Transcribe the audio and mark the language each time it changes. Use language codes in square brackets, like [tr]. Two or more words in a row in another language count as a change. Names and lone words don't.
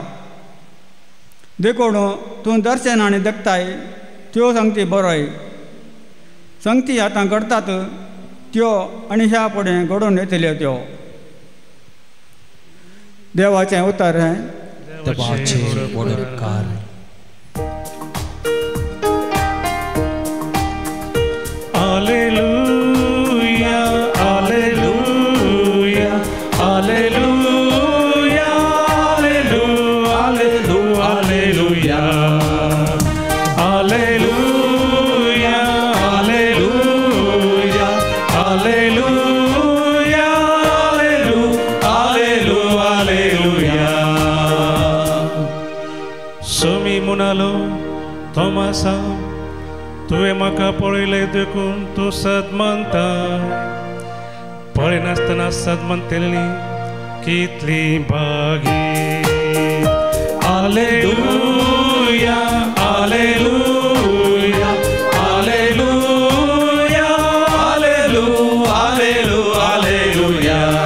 [kok] देखून तूं दर्शन आनी देखताय त्यो संगती बरोय. संगती आतां घडटात त्यो आनी ह्या फुडें घडोवन येतल्यो त्यो. देवाचें उतर हें. देवाचें वडकार. [la] Alleluia, alleluia, alleluia, alleluia, alleluia, alleluia, alleluia, alleluia, alleluia, alleluia. Sumi munalo, Tomasa. [kok] तुवें म्हाका पळयलें देखून तूं सद म्हणटा. पळयनासतना सद म्हणटली कितली बागी. [la] Alleluia, alleluia, alleluia, alleluia, alleluia.